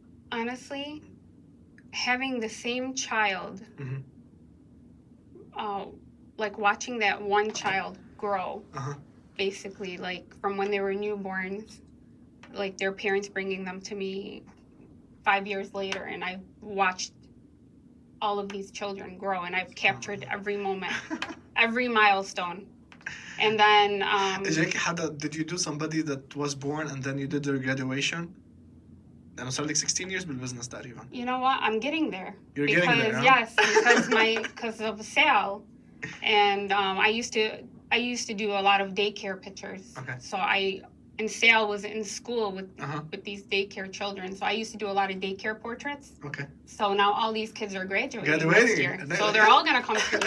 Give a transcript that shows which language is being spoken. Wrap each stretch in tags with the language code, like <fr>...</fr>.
<en>Honestly, having the same child, like watching that one child grow, basically, like from when they were newborns, like their parents bringing them to me 5 years later, and I watched all of these children grow, and I've captured every moment, every milestone. And then did you do somebody that was born and then you did their graduation?</en> <ar>أنا صار لك 16 years بالbusiness تقريبا.</ar> <en>You know what? I'm getting there. You're getting there, huh? Yes, because of Sal, and I used to do a lot of daycare pictures. Okay. So and Sal was in school with these daycare children, so I used to do a lot of daycare portraits. Okay. So now all these kids are graduating next year, so they're all gonna come through.</en>